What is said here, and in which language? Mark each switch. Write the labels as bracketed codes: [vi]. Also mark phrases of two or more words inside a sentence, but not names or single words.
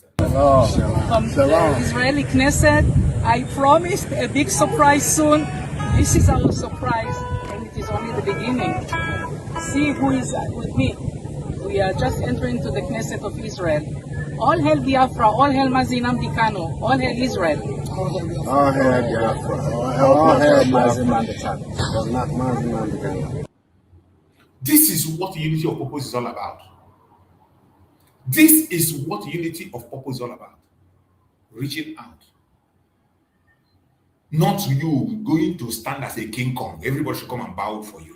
[en] From the Israeli Knesset, I promised a big surprise soon. This is our surprise, and it is only the beginning. See who is with me. We are just entering to the Knesset of Israel. All hail Biafra, all hail Nnamdi Kanu, all hail Israel. All hail Biafra, all hail Nnamdi Kanu. This is what unity of purpose is all about. This is what unity of purpose is all about. Reaching out. Not you going to stand as a King Kong. Everybody should come and bow for you.